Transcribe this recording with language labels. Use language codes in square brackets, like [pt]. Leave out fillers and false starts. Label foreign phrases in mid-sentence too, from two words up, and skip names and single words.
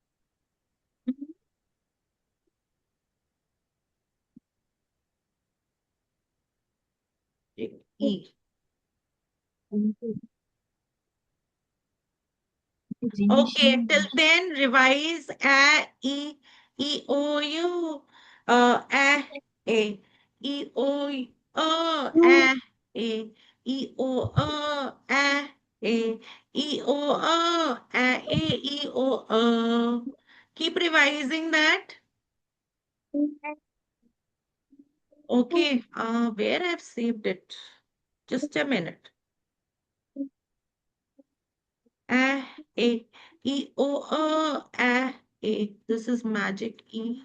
[en] E. Okay, till then revise a, e, o, u, a, o, a, e, o, e, o. Keep revising that. Okay, where I've saved it? Just a minute. A, This is magic E.